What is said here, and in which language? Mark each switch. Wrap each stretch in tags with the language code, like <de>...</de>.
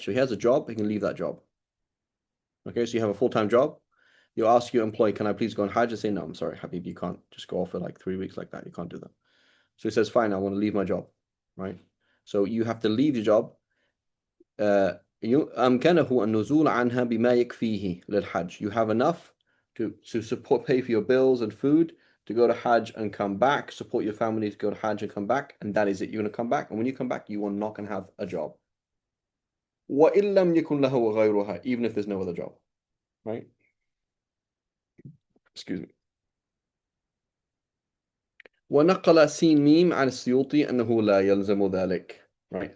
<en>So he has a job, he can leave that job. Okay, so you have a full-time job. You ask your employee, can I please go on Hajj? And say, no, I'm sorry, Habib, you can't just go off for like 3 weeks like that. You can't do that. So he says, fine, I want to leave my job, right? So you have to leave your job.</en> <ar>أمكنه النزول عنها بما يكفيه للحج.</ar> <en>You have enough to support, pay for your bills and food, to go to Hajj and come back, support your family to go to Hajj and come back, and that is it. You're going to come back, and when you come back, you are not going to have a job.</en> <ar>وإن لم يكن له غيرها,</ar> <en>even if there's no other job, right? Excuse me.</en> <ar>ونقل سين ميم عن السيوطي أنه لا يلزم ذلك, right?</ar>